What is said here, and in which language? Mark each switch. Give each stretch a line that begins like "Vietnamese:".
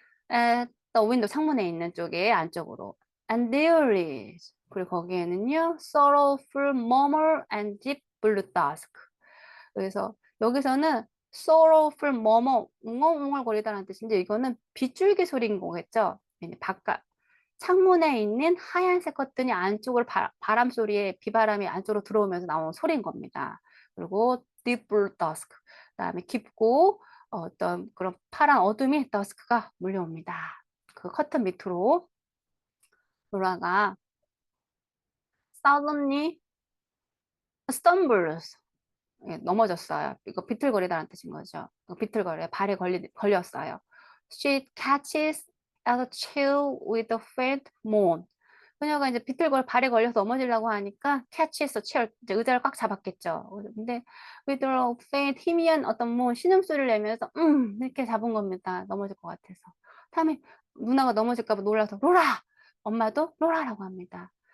English: at the window
Korean: 창문에 있는 쪽에 안쪽으로.
English: And there is.
Korean: 그리고 거기에는요,
English: sorrowful murmur and deep blue dusk.
Korean: 그래서 여기서는
English: sorrowful murmur,
Korean: 웅얼웅얼거리다라는 뜻인데 이거는 빗줄기 소리인 거겠죠. 바깥 창문에 있는 하얀색 커튼이 안쪽으로 바람 소리에 비바람이 안쪽으로 들어오면서 나오는 소리인 겁니다. 그리고
English: deep blue dusk,
Korean: 그다음에 깊고 어떤 그런 파란 어둠이 dusk가 몰려옵니다. 그 커튼 밑으로 로라가
English: suddenly stumbles,
Korean: 넘어졌어요. 이거 비틀거리다라는 뜻인 거죠. 비틀거려 발에 걸렸어요.
English: She catches at a chair with a faint moan.
Korean: 그녀가 이제 발에 걸려서 넘어지려고 하니까
English: catches a chair,
Korean: 이제 의자를 꽉 잡았겠죠. 근데
English: with a faint,
Korean: 희미한 어떤 신음소리를 내면서 이렇게 잡은 겁니다. 넘어질 것 같아서. 다음에 누나가 넘어질까 봐 놀라서 로라! 엄마도 로라라고 합니다.